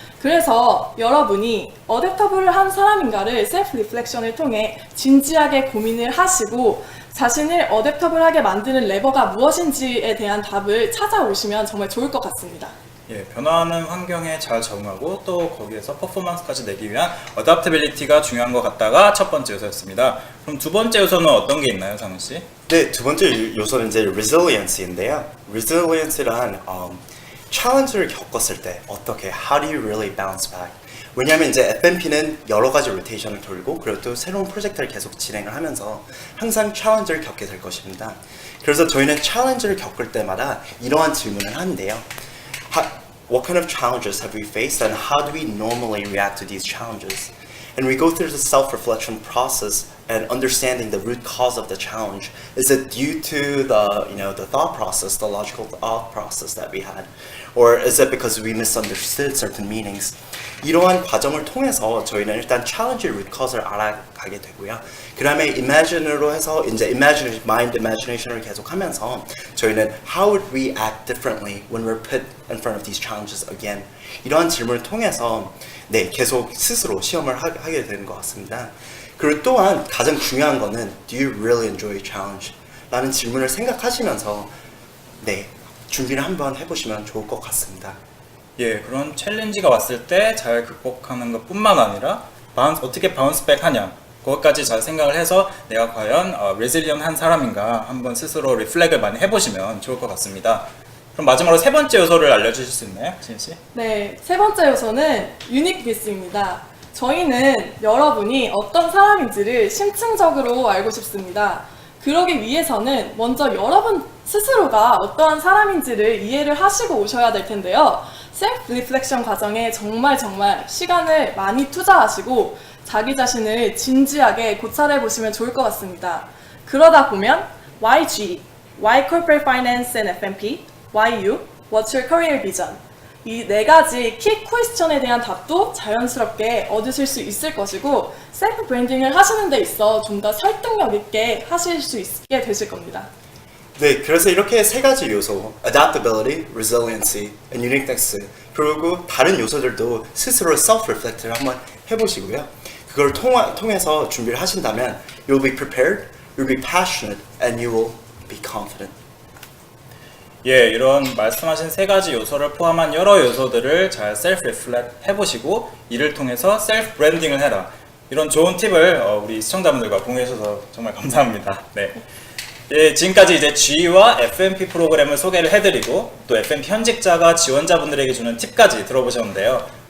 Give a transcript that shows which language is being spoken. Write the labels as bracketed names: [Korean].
[Korean] 그래서 여러분이 어댑터블한 사람인가를 셀프 리플렉션을 통해 진지하게 고민을 하시고 자신을 어댑터블하게 만드는 레버가 무엇인지에 대한 답을 찾아오시면 정말 좋을 것 같습니다. 예, 변화하는 환경에 잘 적응하고 또 거기에서 퍼포먼스까지 내기 위한 어댑터빌리티가 중요한 것 같다가 첫 번째 요소였습니다. 그럼 두 번째 요소는 어떤 게 있나요, 상훈 씨? 네, 두 번째 요소는 이제 resiliency인데요. resiliency란 챌린지를 겪었을 때 어떻게 [English] how do you really bounce back? [Korean] 왜냐하면 이제 FMP는 여러 가지 로테이션을 돌고 그리고 또 새로운 프로젝트를 계속 진행을 하면서 항상 챌린지를 겪게 될 것입니다. 그래서 저희는 챌린지를 겪을 때마다 이러한 질문을 하는데요. [English] What kind of challenges have we faced and how do we normally react to these challenges? And we go through the self-reflection process and understanding the root cause of the challenge. Is it due to the thought process, the logical thought process that we had? Or is it because we misunderstood certain meanings? [Korean] 이러한 과정을 통해서 저희는 일단 challenge root cause를 알아가게 되고요. 그 다음에 imagine으로 해서 이제 mind imagination을 계속하면서 저희는 [English] how would we act differently when we're put in front of these challenges again? [Korean] 이러한 질문을 통해서 네, 계속 스스로 시험을 하게 되는 것 같습니다. 그리고 또한 가장 중요한 거는 [English] Do you really enjoy challenge? [Korean] 라는 질문을 생각하시면서 네, 준비를 한번 해보시면 좋을 것 같습니다. 예, 그런 챌린지가 왔을 때 잘 극복하는 것뿐만 아니라 어떻게 바운스백 하냐 그것까지 잘 생각을 해서 내가 과연 레질리언한 사람인가 한번 스스로 리플렉을 많이 해보시면 좋을 것 같습니다. 그럼 마지막으로 세 번째 요소를 알려주실 수 있나요, 지은 씨? 네, 세 번째 요소는 유니크니스입니다. 저희는 여러분이 어떤 사람인지를 심층적으로 알고 싶습니다. 그러기 위해서는 먼저 여러분 스스로가 어떠한 사람인지를 이해를 하시고 오셔야 될 텐데요. 셀프 리플렉션 과정에 정말 시간을 많이 투자하시고 자기 자신을 진지하게 고찰해 보시면 좋을 것 같습니다. 그러다 보면 [English] Why G? Why Corporate Finance and FMP? Why you? What's your career vision? [Korean] 이 4가지 키 퀘스천에 대한 답도 자연스럽게 얻으실 수 있을 것이고 셀프 브랜딩을 하시는 데 있어 좀 더 설득력 있게 하실 수 있게 되실 겁니다. 네, 그래서 이렇게 3가지 요소 [English] adaptability, resiliency, and uniqueness [Korean] 그리고 다른 요소들도 스스로 self-reflect를 한번 해보시고요. 그걸 통해서 준비를 하신다면 [English] you'll be prepared, you'll be passionate, and you will be confident. [Korean] 예, 이런 말씀하신 3가지 요소를 포함한 여러 요소들을 잘 셀프 리플렉트 해보시고 이를 통해서 셀프 브랜딩을 해라. 이런 좋은 팁을 우리 시청자분들과 공유해 주셔서 정말 감사합니다. 네. 예, 지금까지 이제 G와 FMP 프로그램을 소개를 해드리고 또 FMP 현직자가 지원자분들에게 주는 팁까지 들어보셨는데요.